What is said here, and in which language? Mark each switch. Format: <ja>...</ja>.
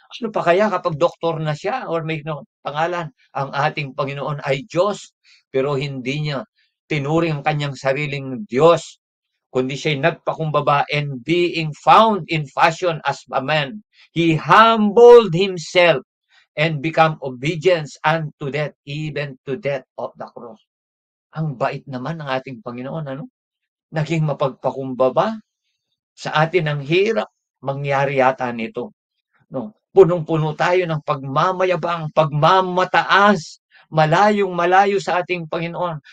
<tl>Ano pa kaya kapag doktor na siya or may pangalan? Ang ating Panginoon ay Diyos, pero hindi niya tinuring ang kanyang sariling Diyos, kundi siya'y nagpakumbaba</tl> <en>and being found in fashion as a man, he humbled himself and become obedience unto death, even to death of the cross.</en> <tl>Ang bait naman ng ating Panginoon, ano? Naging mapagpakumbaba. Sa atin ang hirap mangyari yata nito. No? Punong-puno tayo ng pagmamayabang, pagmamataas, malayong-malayo sa ating Panginoon.</tl>